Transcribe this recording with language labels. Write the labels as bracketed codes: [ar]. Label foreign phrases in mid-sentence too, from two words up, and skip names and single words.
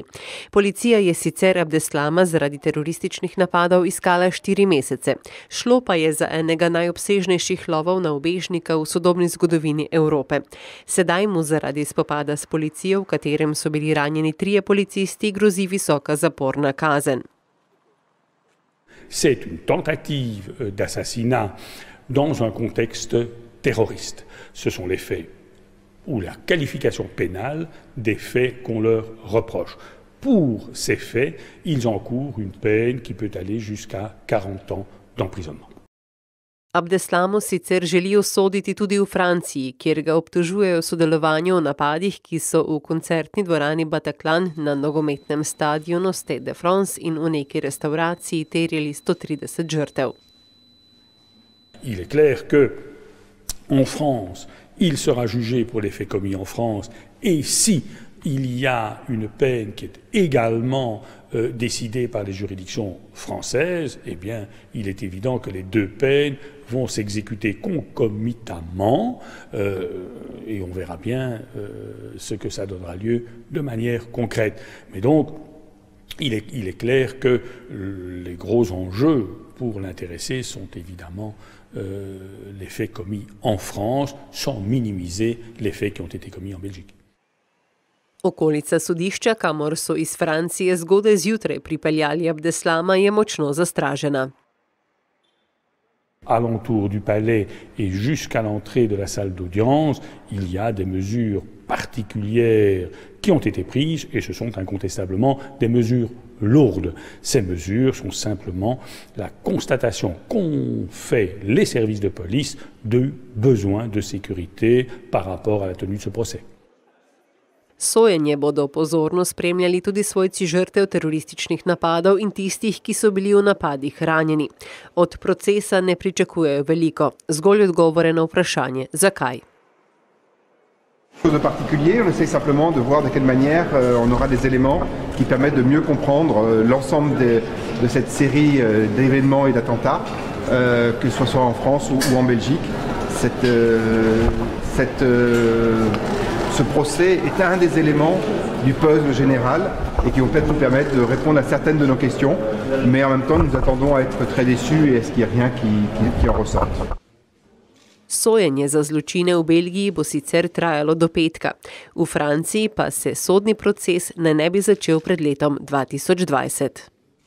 [sl] Policija je sicer Abdeslama zaradi terorističnih napadov iskala 4 mesece. Šlo pa je za enega najobsežnejših lovov na ubežnika v sodobni zgodovini Evrope. Sedaj mu zaradi spopada s policijo, v katerem so bili ranjeni 3 policisti, grozi visoka zaporna kazen. [fr] C'est une tentative d'assassinat dans un contexte terroriste. Ce sont les faits ou la qualification pénale des faits qu'on leur reproche. Pour ces faits, ils encourent une peine qui peut aller jusqu'à 40 ans d'emprisonnement. [sl] Abdeslamu sicer želijo soditi tudi v Franciji, kjer ga obtožujejo sodelovanju v napadih, ki so v koncertni dvorani Bataclan na nogometnem stadionu Stade de France in v neki restauraciji terjali 130 žrtev. [fr] Il est clair que en France, il sera jugé pour les faits commis en France, et si il y a une peine qui est également décidée par les juridictions françaises, eh bien, il est évident que les 2 peines vont s'exécuter concomitamment et on verra bien ce que ça donnera lieu de manière concrète. Mais donc, il est clair que les gros enjeux pour l'intéressé sont évidemment les faits commis en France, sans minimiser les faits qui ont été commis en Belgique. [sl] Okolica sodišča, kamor so iz Francije zgodaj zjutraj pripeljali Abdeslama, je močno zastražena. [fr] Alentour du palais et jusqu'à l'entrée de la salle d'audience, il y a des mesures particulières qui ont été prises et ce sont incontestablement des mesures lourdes. Ces mesures sont simplement la constatation qu'ont fait les services de police de besoins de sécurité par rapport à la tenue de ce procès. [sl] Sojenje bodo pozorno spremljali tudi svojci žrtev terorističnih napadov in tistih, ki so bili v napadih ranjeni. Od procesa ne pričakujejo veliko, zgolj odgovore na vprašanje, zakaj. [fr] Chose de particulier, on essaie simplement de voir de quelle manière on aura des éléments qui permettent de mieux comprendre l'ensemble de cette série d'événements et d'attentats, que ce soit en France ou en Belgique. Ce procès est un des éléments du puzzle général et qui vont peut-être nous permettre de répondre à certaines de nos questions, mais en même temps nous attendons à être très déçus et à ce qu'il n'y ait rien qui en ressorte. [sl] Sojenje za zločine v Belgiji bo sicer trajalo do petka. V Franciji pa se sodni proces ne bi začel pred letom 2020.